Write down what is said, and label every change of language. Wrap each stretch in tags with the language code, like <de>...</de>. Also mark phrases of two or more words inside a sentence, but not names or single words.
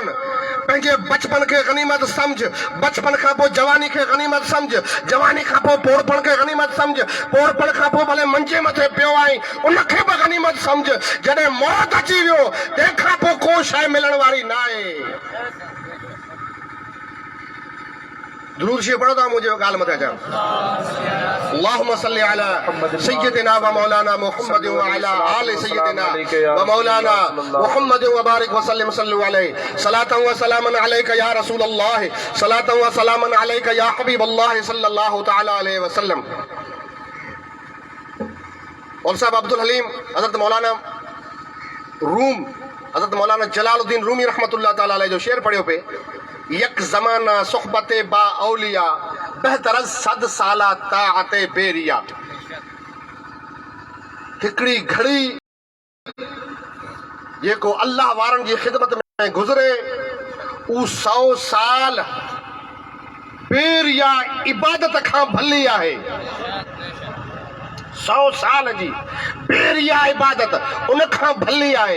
<sd>पंहिंजे बचपन खे गनीमत सम्झ, बचपन खां पोइ जवानी खे गनीमत सम्झ, जवानी खां पोइ पोड़पण खे गनीमत सम्झ, पोड़पण खां पोइ भले मंजे मथे पियो आई उनखे बि गनीमत सम्झ। जॾहिं मौत अची वियो तंहिंखां पोइ को शइ मिलण वारी न आहे। दुरूद शरीफ पढ़ो था, मुझे गाल मत अचा।</sd> <ar>اللهم صل على سيدنا ومولانا محمد وعلى آل سيدنا ومولانا محمد وبارك وسلم صلوا عليه صلاة وسلاما عليك يا رسول الله، صلاة وسلاما عليك يا حبيب الله صلى الله تعالى عليه وسلم.</ar> <sd>और साहब अब्दुल हलीम हजरत मौलाना रूम, हजरत मौलाना जलालुद्दीन रूमी</sd> <ar>رحمة الله تعالى عليه</ar> <sd>जो शेर पढ़ियो पे,</sd> <fa>یک زمانه صحبت با اولیا بهتر صد ساله طاعت بی‌ریا.</fa> <sd>हिकिड़ी घड़ी जेको अल्लाह वारनि जी ख़िदमत में गुज़रे, उ 100 साल बेरिया इबादत खां भली आहे। 100 साल जी बेरिया इबादत उन खां भली आहे।</sd>